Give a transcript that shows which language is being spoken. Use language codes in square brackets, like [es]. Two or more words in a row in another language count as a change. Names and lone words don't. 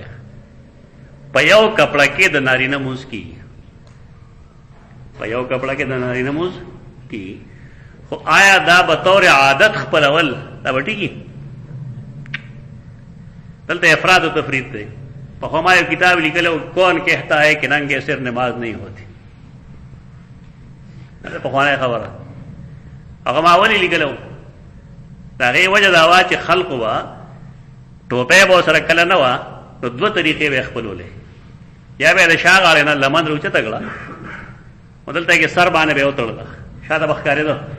[ps] په یو کپڑا کې د نارینه مونځ کیږي، په یو کپڑا کې د نارینه مونځ کیږي، خو آیا دا به طور عادت خپلول دا به ټیکي؟ دلته افراد و تفرید دی. [ur] په ہمارے کتاب لیکلو کون کہتا ہے کہ ننگے سر نماز نہیں ہوتی، [ps] پخوانی خبره هغه ما اولی لیکلو. د هغې وجه دا وه چې خلقو به ټوپۍ به ورسره کله نه وه نو دوه طریقې به یې خپلولې. یا به یې د شا غاړې نه لمن راوچته کړه او دلته کې سر باندې به یې وتړله، شاته به ښکارېده.